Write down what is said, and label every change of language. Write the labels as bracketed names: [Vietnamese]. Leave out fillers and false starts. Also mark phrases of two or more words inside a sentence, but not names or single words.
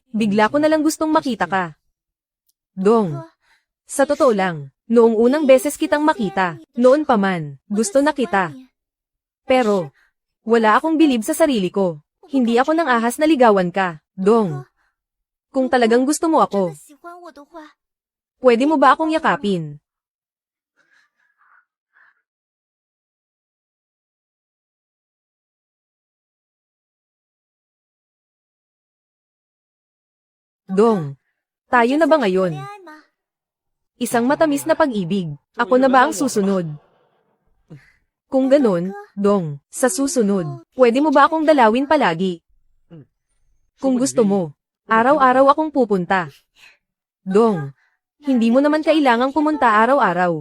[Filipino] Bigla ko na lang gustong makita ka. Dong, sa totoo lang, Noong unang beses kitang makita, noon pa man, gusto na kita. Pero, wala akong bilib sa sarili ko. Hindi ako nang ahas na ligawan ka, Dong. Kung talagang gusto mo [Chinese] 真 [Filipino] ako, [Chinese] 的喜欢我的话， [Filipino] pwede mo ba akong yakapin? Dong, tayo na ba [Chinese] 恋 [Filipino] ngayon? [Chinese] 爱吗？ [Filipino] Isang matamis na pag-ibig. Ako na ba ang susunod? Kung ganun, Dong, sa susunod, pwede mo ba akong dalawin palagi? Kung gusto mo, araw-araw akong pupunta. Dong, hindi mo naman kailangang pumunta araw-araw.